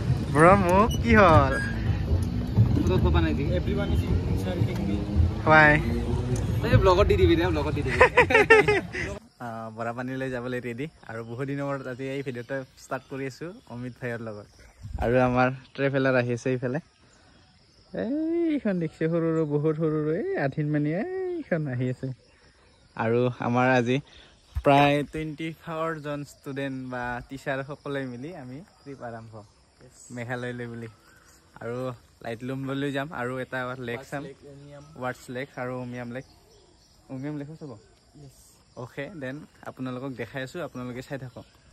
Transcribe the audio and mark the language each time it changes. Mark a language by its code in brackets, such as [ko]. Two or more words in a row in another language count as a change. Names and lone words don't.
[as] Bro, মোক কি হল? ব্লগত পা বনাই দি. [en] Everyone is insulting me. Why? [as] Hey, ব্লগত দি দিবি, ব্লগত দি দিবি. বৰা পানীলৈ যাবলৈ ৰেডি আৰু বহুত দিনৰ মূৰত আজি এই ভিডিঅ'টো ষ্টাৰ্ট কৰি আছোঁ অমিত ভাইৰ লগত আৰু আমাৰ ট্ৰেভেলাৰ আহি আছে এইফালে এইখন দেখিছে সৰু সৰু বহুত সৰু সৰু এই আঠিন মানি এইখন আহি আছে আৰু আমাৰ আজি প্ৰায় 24 জন ষ্টুডেণ্ট বা টিচাৰ সকলোৱে মিলি আমি ট্ৰিপ আৰম্ভ মেঘালয়লৈ বুলি আৰু লাইটলুমলৈ যাম আৰু এটা লেক চাম ৱাটছ লেক আৰু উমিয়াম লেকো চাব [en] Okay, then [as] আপোনালোকক দেখাই আছো আপোনালোকে চাই থাকক